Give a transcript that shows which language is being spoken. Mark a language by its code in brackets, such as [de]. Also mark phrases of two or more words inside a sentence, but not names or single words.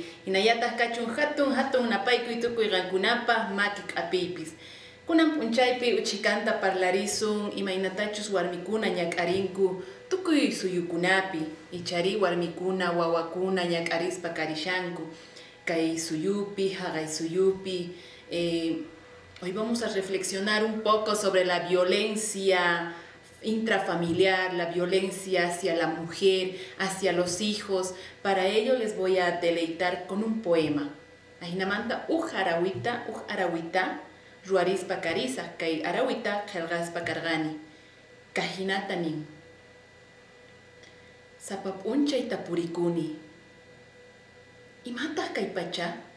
[qu] Hinallataq kachun hatun napaykuy tukuy qankunapaq maki q'apiypis. Kunan p'unchaypi uchikanta parlarisun imaynatachus warmikuna ñak'arinku tukuy suyukunapi. Ichari warmikuna wawakuna ñak'arispa karishanku kay suyupi, haqay suyupi. [es] Hoy vamos a reflexionar un poco sobre la violencia intrafamiliar, la violencia hacia la mujer, hacia los hijos. Para ello les voy a deleitar con un poema. [qu] Ahinamanta arawita, ruarispa karisa, kay arawita qelqaspa kargani. Kahinatanin. Sapap'unchay tapurikuni. Imataq kay pacha?